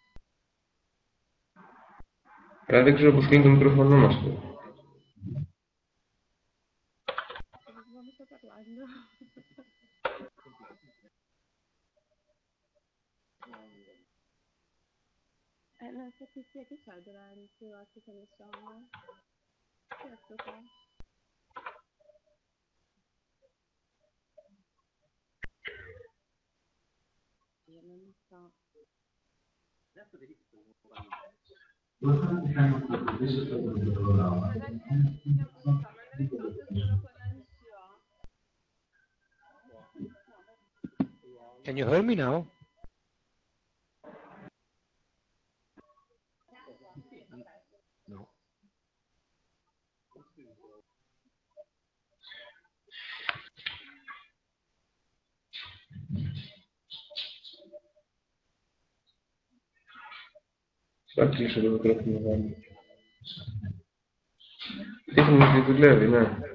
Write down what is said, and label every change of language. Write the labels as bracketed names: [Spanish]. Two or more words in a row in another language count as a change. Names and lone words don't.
[Greek] Δεν ξέρω πώς είναι το μικρόφωνο μας. [Italian] Non so chi sia che c'è davanti, che ne so. Questo qua. Io non so. [English] Can you hear me now? No. [Greek] Θα κλείσω το μικρόφωνο πάλι. Δείχνει ότι δουλεύει, ναι.